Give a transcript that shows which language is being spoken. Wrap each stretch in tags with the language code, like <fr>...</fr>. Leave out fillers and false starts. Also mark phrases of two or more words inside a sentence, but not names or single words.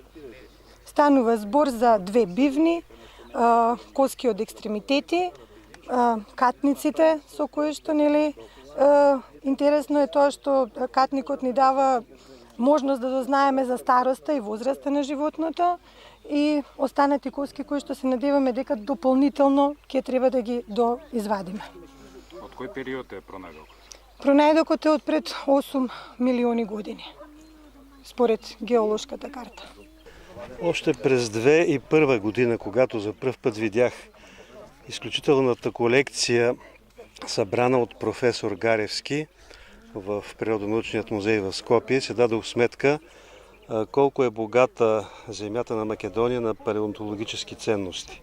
<mk>Станува збор за две бивни, коски од екстремитети, катниците со кои што интересно е тоа што катникот ни дава можност да дознаеме за староста и возраста на животното и останати коски кои што се надеваме дека дополнително ќе треба да ги доизвадиме. Од кој период е пронајдокот? Пронајдокот е од пред 8 милиони години, според геолошката карта.</mk> <bg>Още през 2001 година, когато за пръв път видях изключителната колекция, събрана от професор Гаревски в Природонаучният музей в Скопие, се дадох сметка колко е богата земята на Македония на палеонтологически ценности.</bg>